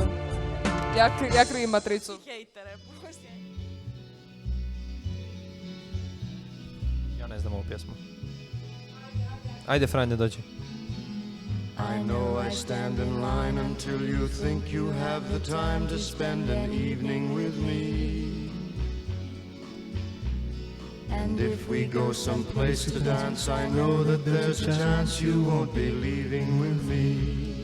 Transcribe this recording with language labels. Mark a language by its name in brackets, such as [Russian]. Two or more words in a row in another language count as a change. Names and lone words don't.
[Croatian] Ja krivim matricu. Hejtere, pusti. Ja ne znam ovu pjesmu. Ajde, Franje, dođi. [English] I know I stand in line until you think you have the time to spend an evening with me. And if we go someplace to dance, I know that there's a chance you won't be leaving with me.